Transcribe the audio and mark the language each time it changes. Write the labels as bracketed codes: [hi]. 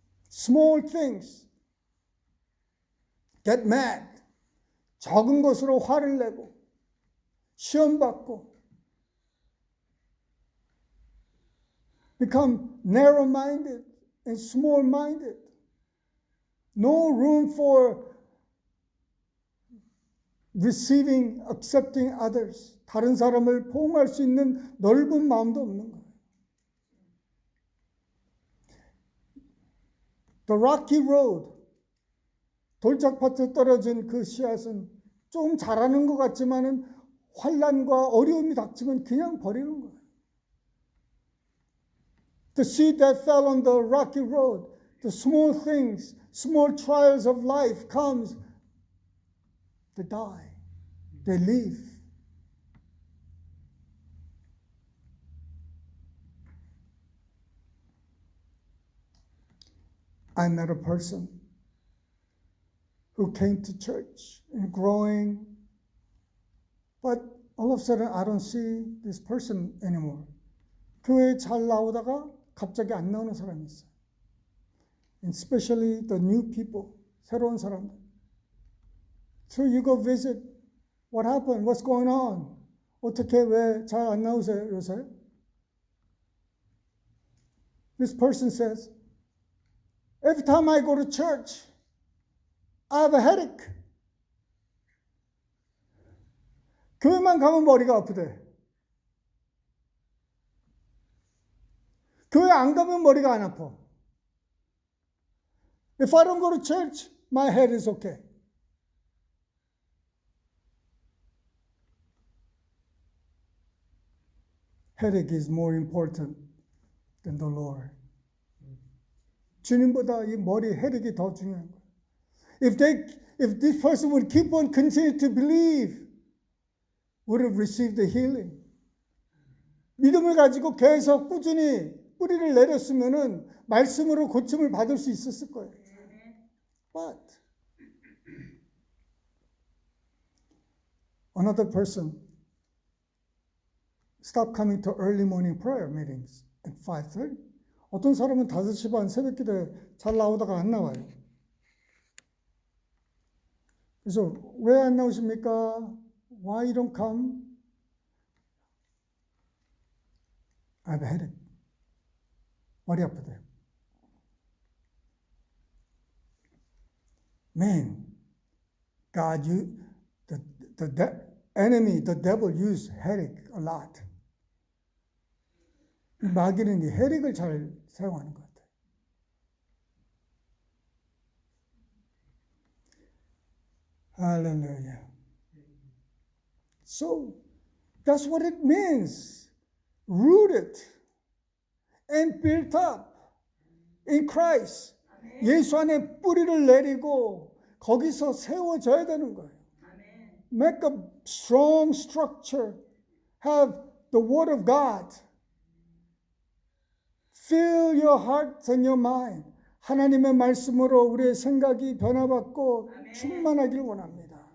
[en] Small things. Get mad. [ko] 적은 것으로 화를 내고 시험 받고 [en] become narrow-minded and small-minded. No room for receiving, accepting others. [ko] 다른 사람을 포용할 수 있는 넓은 마음도 없는 거예요. [en] The rocky road. [ko] 돌짝밭에 떨어진 그 씨앗은 좀 자라는 것 같지만은 환난과 어려움이 닥치면 그냥 버리는 거예요. [en] The seed that fell on the rocky road, the small things, small trials of life comes, they die, they leave. I met a person who came to church and growing. But all of a sudden I don't see this person anymore. [ko] 교회에 잘 나오다가 갑자기 안 나오는 사람이 있어요. [en] And especially the new people, [ko] 새로운 사람들. [en] So you go visit. What happened? What's going on? [ko] 어떻게 왜 잘 안 나오세요 요새? [en] This person says, every time I go to church, I have a headache. [ko] 교회만 가면 머리가 아프대. 교회 안 가면 머리가 안 아파. [en] If I don't go to church, my head is okay. Headache is more important than the Lord. [ko] 주님보다 이 머리 헤릭이 더 중요한 거예요. [en] If this person would keep on continue to believe, would have received the healing. [ko] 믿음을 가지고 계속 꾸준히 뿌리를 내렸으면은 말씀으로 고침을 받을 수 있었을 거예요. [en] But another person stopped coming to early morning prayer meetings at 5:30. [ko] 어떤 사람은 5시 반 새벽 기도에 잘 나오다가 안 나와요. 그래서 왜 안 나오십니까? [en] Why you don't come? I have a headache. [ko] 머리 아프대요. [en] Man, God, the enemy, the devil used headache a lot. [ko] 마귀는 이 헤릭을 잘 사용하는 것 같아요. [en] Hallelujah. So, that's what it means. Rooted and built up in Christ. [ko] 예수 안에 뿌리를 내리고 거기서 세워져야 되는 거예요. [en] Make a strong structure. Have the Word of God. Fill your heart and your mind. [ko] 하나님의 말씀으로 우리의 생각이 변화받고 충만하길 원합니다.